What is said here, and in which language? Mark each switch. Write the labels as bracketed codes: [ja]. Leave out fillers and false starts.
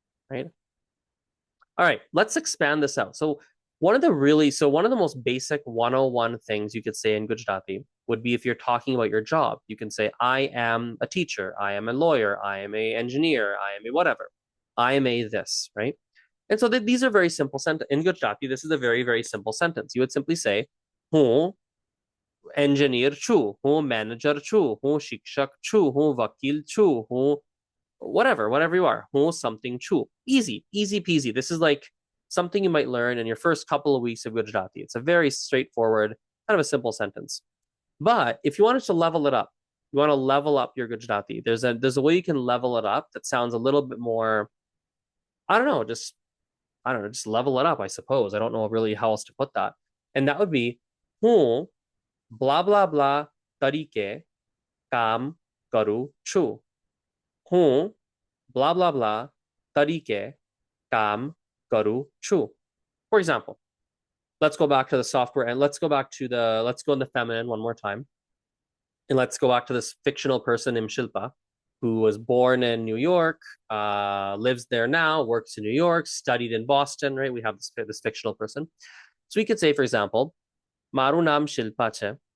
[en] Right? All right, let's expand this out. So one of the most basic 101 things you could say in Gujarati would be if you're talking about your job. You can say, I am a teacher, I am a lawyer, I am an engineer, I am a whatever. I am a this, right? And so these are very simple sentences. In Gujarati, this is a very, very simple sentence. You would simply say, [gu] હું engineer છું, હું manager છું, હું શિક્ષક છું, હું વકીલ છું, હું whatever you are, હું something છું. [en] Easy peasy. This is like something you might learn in your first couple of weeks of Gujarati. It's a very straightforward, kind of a simple sentence. But if you wanted to level it up, you want to level up your Gujarati, there's a way you can level it up that sounds a little bit more, just level it up, I suppose. I don't know really how else to put that. And that would be, [gu] હું blah blah blah તરીકે કામ કરું છું. હું blah blah blah તરીકે કામ કરું છું. [en] For example, let's go back to the software and let's go in the feminine one more time. And let's go back to this fictional person named Shilpa, who was born in New York, lives there now, works in New York, studied in Boston, right? We have this fictional person. So we could say, for example, [gu] મારું નામ શિલ્પા છે.